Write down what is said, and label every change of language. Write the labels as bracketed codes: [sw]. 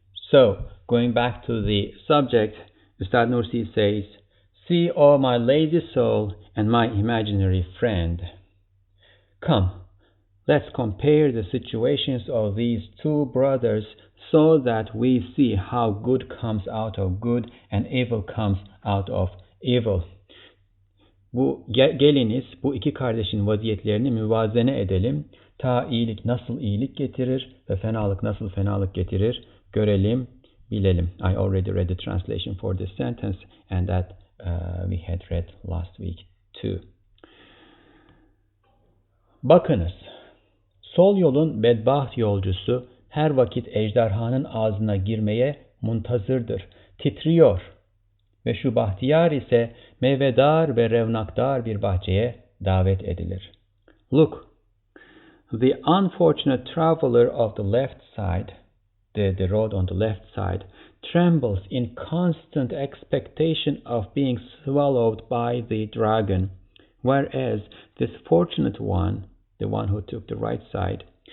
[en] So, going back to the subject, Ustad Nursi says, "See, O my lazy soul and my imaginary friend, come, let's compare the situations of these two brothers so that we see how good comes out of good and evil comes out of evil." [tr] Geliniz bu iki kardeşin vaziyetlerini müvazene edelim. Ta iyilik nasıl iyilik getirir ve fenalık nasıl fenalık getirir görelim, bilelim. [en] I already read the translation for this sentence, and that we had read last week too. [tr] Bakınız, sol yolun bedbaht yolcusu her vakit ejderhanın ağzına girmeye muntazırdır, titriyor ve şu bahtiyar ise meyvedar ve revnakdar bir bahçeye davet edilir. [en] Look, the unfortunate traveler of the left side, the road on the left side, trembles in constant expectation of being swallowed by the dragon, whereas this fortunate one, the one who took the right side,